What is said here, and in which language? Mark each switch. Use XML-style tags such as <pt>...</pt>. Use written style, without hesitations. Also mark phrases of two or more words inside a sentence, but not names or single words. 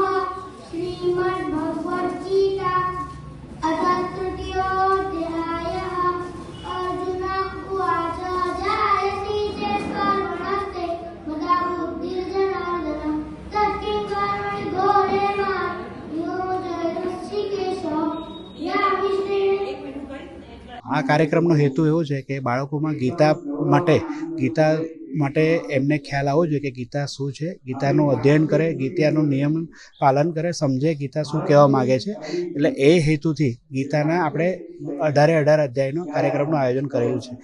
<sa>श्रीमद्भगवद्गीता अथ तृतीयोऽध्यायः. अर्जुन उवाच जायसि चेत् कर्मणस्ते मदा बुद्धिर्जनार्दन तत्किं कर्मणि घोरे मां नियोजयसि केशव व्यापिसेन.</sa> <gu>આ કાર્યક્રમનો હેતુ એવો છે કે બાળકોમાં ગીતા માટે એમને ખ્યાલ આવવો જોઈએ કે ગીતા શું છે, ગીતાનું અધ્યયન કરે, ગીતાનું નિયમ પાલન કરે, સમજે ગીતા શું કહેવા માગે છે. એટલે એ હેતુથી ગીતાના આપણે 18 અધ્યાયનો કાર્યક્રમનું આયોજન કરેલું છે.</gu>